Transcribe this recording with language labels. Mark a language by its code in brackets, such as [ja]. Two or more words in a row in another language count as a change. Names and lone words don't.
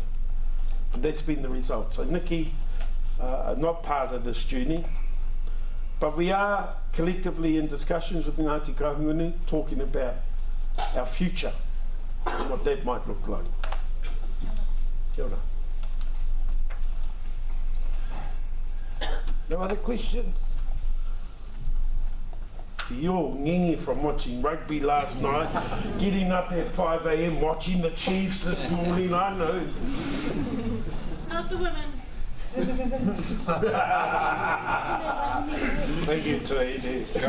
[en] And that's been the result. So Nikki are not part of this journey, but we are collectively in discussions with Ngāti Kahungunu talking about our future and what that might look like. [mi] Kia ora. [en] No other questions? You're ngingy from watching rugby last night, getting up at 5 a.m. watching the Chiefs this morning, I know. Not the women. Thank you, Tira.